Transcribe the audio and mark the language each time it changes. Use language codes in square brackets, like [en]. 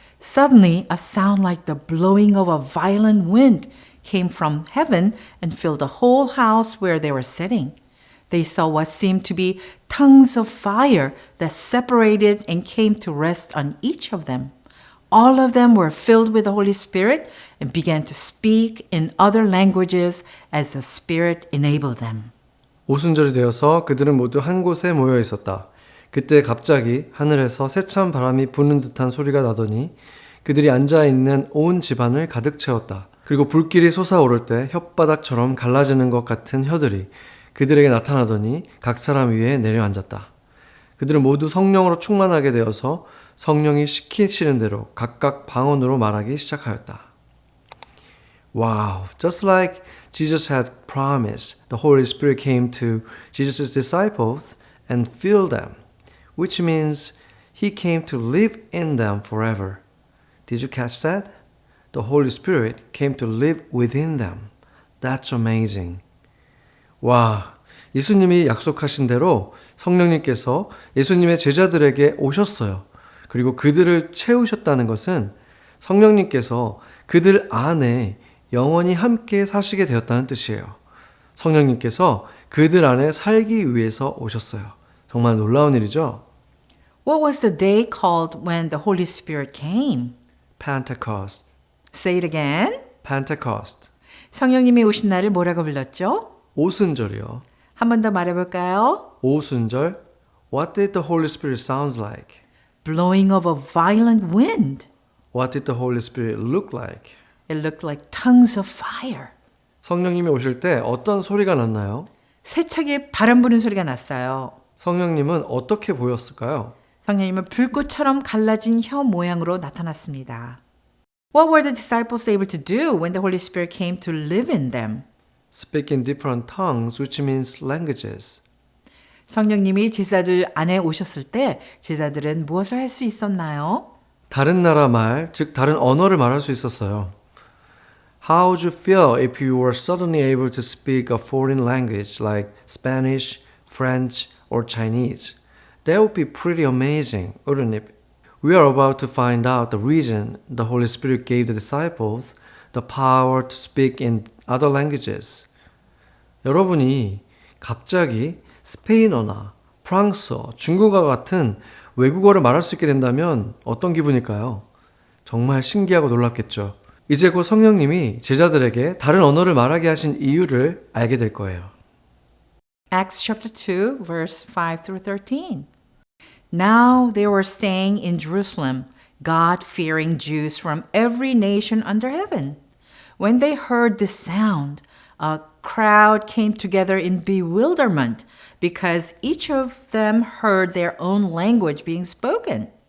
[en] Suddenly, a sound like the blowing of a violent wind came from heaven and filled the whole house where they were sitting. They saw what seemed to be tongues of fire that separated and came to rest on each of them. All of them were filled with the Holy Spirit and began to speak in other languages as the Spirit enabled them. [ko] 오순절이 되어서 그들은 모두 한 곳에 모여 있었다. 그때 갑자기 하늘에서 세찬 바람이 부는 듯한 소리가 나더니 그들이 앉아있는 온 집안을 가득 채웠다. 그리고 불길이 솟아오를 때 혓바닥처럼 갈라지는 것 같은 혀들이 그들에게 나타나더니 각 사람 위에 내려앉았다. 그들은 모두 성령으로 충만하게 되어서 성령이 시키시는 대로 각각 방언으로 말하기 시작하였다. [en] Wow, just like Jesus had promised, the Holy Spirit came to Jesus' disciples and filled them, which means He came to live in them forever. Did you catch that? The Holy Spirit came to live within them. That's amazing. [ko] 와, 예수님이 약속하신 대로 성령님께서 예수님의 제자들에게 오셨어요. 그리고 그들을 채우셨다는 것은 성령님께서 그들 안에 영원히 함께 사시게 되었다는 뜻이에요. 성령님께서 그들 안에 살기 위해서 오셨어요. 정말 놀라운 일이죠? [en] What was the day called when the Holy Spirit came? Pentecost. Say it again. Pentecost. [ko] 성령님이 오신 날을 뭐라고 불렀죠? 오순절이요. 한 번 더 말해볼까요? 오순절. [en] What did the Holy Spirit sound like? Blowing of a violent wind. What did the Holy Spirit look like? It looked like tongues of fire. [ko] 성령님이 오실 때 어떤 소리가 났나요? 세차게 바람 부는 소리가 났어요. 성령님은 어떻게 보였을까요? 성령님은 불꽃처럼 갈라진 혀 모양으로 나타났습니다. [en] What were the disciples able to do when the Holy Spirit came to live in them? Speak in different tongues, which means languages. [ko] 성령님이 제자들 안에 오셨을 때 제자들은 무엇을 할 수 있었나요? 다른 나라 말, 즉 다른 언어를 말할 수 있었어요. [en] How would you feel if you were suddenly able to speak a foreign language like Spanish, French, or Chinese? That would be pretty amazing, wouldn't it? We are about to find out the reason the Holy Spirit gave the disciples the power to speak in other languages. [ko] 여러분이 갑자기 스페인어나 프랑스어, 중국어 같은 외국어를 말할 수 있게 된다면 어떤 기분일까요? 정말 신기하고 놀랍겠죠. 이제 곧 성령님이 제자들에게 다른 언어를 말하게 하신 이유를 알게 될 거예요. [en] Acts chapter 2, verse 5 through 13. Now they were staying in Jerusalem, God-fearing Jews from every nation under heaven. When they heard this sound, a crowd came together in bewilderment because each of them heard their own language being spoken.